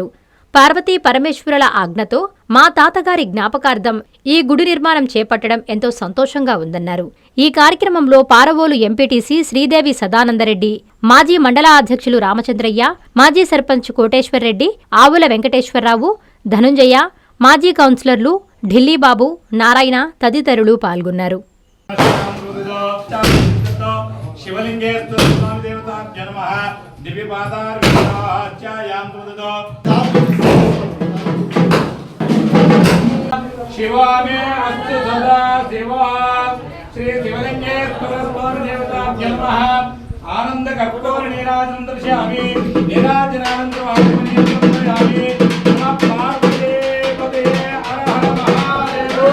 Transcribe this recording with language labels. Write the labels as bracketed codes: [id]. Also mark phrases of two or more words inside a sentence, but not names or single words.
[te] పార్వతీ పరమేశ్వరుల ఆజ్ఞతో మా తాతగారి జ్ఞాపకార్థం ఈ గుడి నిర్మాణం చేపట్టడం ఎంతో సంతోషంగా ఉందన్నారు. ఈ కార్యక్రమంలో పారవోలు ఎంపీటీసీ శ్రీదేవి సదానందరెడ్డి, మాజీ మండల అధ్యక్షులు రామచంద్రయ్య, మాజీ సర్పంచ్ కోటేశ్వర్రెడ్డి, ఆవుల వెంకటేశ్వరరావు, ధనుంజయ, మాజీ కౌన్సిలర్లు ఢిల్లీబాబు, నారాయణ తదితరులు పాల్గొన్నారు. [sa] शिवामे अस्तु सदा शिवा श्री शिवलिंगेश्वर स्वामी देवताभ्यो नमः आनंद कर्पूर नीराजनं दर्शयामि नीराजनानंदं आत्मनियं दर्शयामि नमः पार्वती पते हर हर महादेव